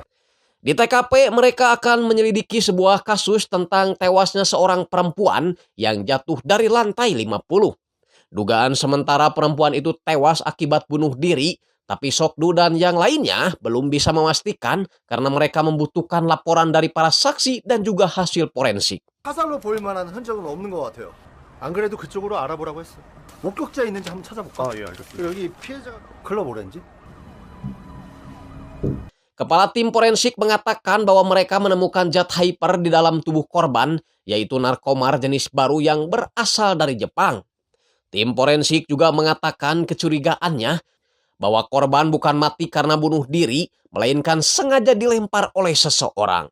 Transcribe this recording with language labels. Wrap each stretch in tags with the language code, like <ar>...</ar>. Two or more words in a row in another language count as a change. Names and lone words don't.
<id>Di TKP, mereka akan menyelidiki sebuah kasus tentang tewasnya seorang perempuan yang jatuh dari lantai 50. Dugaan sementara perempuan itu tewas akibat bunuh diri, tapi Sok-du dan yang lainnya belum bisa memastikan karena mereka membutuhkan laporan dari para saksi dan juga hasil forensik.</id> <ko>화살로 보일 만한 흔적은 없는 것 같아요. 안 그래도 그쪽으로 알아보라고 했어. 목격자 있는지 한번 찾아볼까? 예, 알겠습니다. 여기 피해자가 클럽 오렌지?</ko> <id>Kepala tim forensik mengatakan bahwa mereka menemukan zat hyper di dalam tubuh korban, yaitu narkomar jenis baru yang berasal dari Jepang. Tim forensik juga mengatakan kecurigaannya bahwa korban bukan mati karena bunuh diri, melainkan sengaja dilempar oleh seseorang.</id>